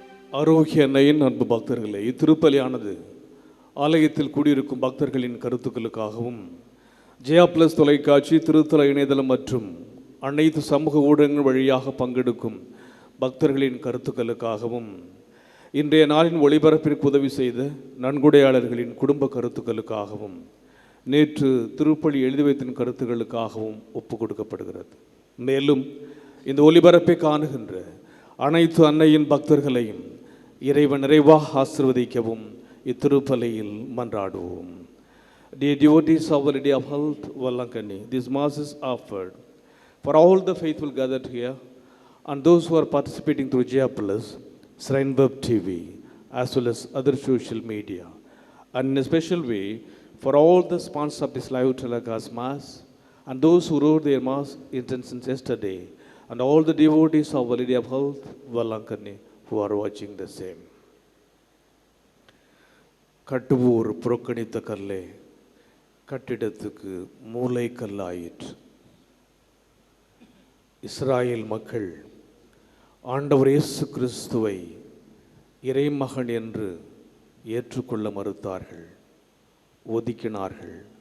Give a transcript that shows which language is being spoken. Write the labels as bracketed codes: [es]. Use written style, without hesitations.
[ta] ஆரோக்கிய அன்னையின் அன்பு பக்தர்களே, இத்திருப்பலியானது ஆலயத்தில் கூடியிருக்கும் பக்தர்களின் கருத்துக்களுக்காகவும் ஜெயா பிளஸ் தொலைக்காட்சி, திருத்தல இணையதளம் மற்றும் அனைத்து சமூக ஊடகங்கள் வழியாக பங்கெடுக்கும் பக்தர்களின் கருத்துக்களுக்காகவும், இன்றைய நாளின் ஒளிபரப்பிற்கு உதவி செய்த நன்கொடையாளர்களின் குடும்ப கருத்துக்களுக்காகவும், நேற்று திருப்பலி எழுதி வைத்தின் கருத்துக்களுக்காகவும் ஒப்பு கொடுக்கப்படுகிறது. மேலும் இந்த ஒளிபரப்பை காணுகின்ற அனைத்து அன்னையின் பக்தர்களையும் இறைவன் நிறைவாக ஆசீர்வதிக்கவும் இத்திருப்பலியில் மன்றாடுவோம். [en] Dear devotees of Our Lady of Health, Vallankani, this Mass is offered for all the faithful gathered here and those who are participating through Jaya Plus, Shrine Web TV, as well as other social media, and in a special way for all the sponsors of this live telecast Mass and those who wrote their Mass intentions yesterday, and all the devotees of Our Lady of Health, Vallankani, who are watching the same. [ta] கட்டுவோர் புறக்கணித்த கல்லே கட்டிடத்துக்கு மூலை கல்லாயிற்று. இஸ்ராயேல் மக்கள் ஆண்டவர் இயேசு கிறிஸ்துவை இறைமகன் என்று ஏற்றுக்கொள்ள மறுத்தார்கள், ஒதுக்கினார்கள்.